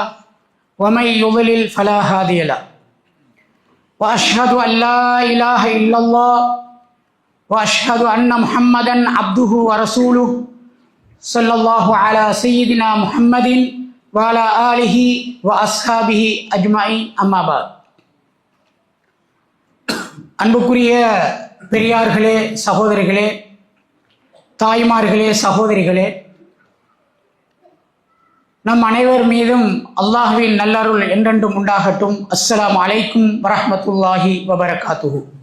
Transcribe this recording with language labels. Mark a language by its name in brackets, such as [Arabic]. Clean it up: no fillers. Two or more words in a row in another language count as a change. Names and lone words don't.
[Arabic] ومن يضلل فلا هادي له وأشهد أن لا إله إلا الله وأشهد أن محمدا عبده ورسوله صلى الله على سيدنا محمد وعلى آله وأصحابه أجمعين أما بعد [Tamil] அன்புக்குரிய பெரியார்களே, சகோதரிகளே, தாய்மார்களே, சகோதரிகளே, நம் அனைவர் மீதும் அல்லாஹ்வின் நல்லருள் என்றென்றும் உண்டாகட்டும். [Arabic] السلام عليكم ورحمة الله وبركاته.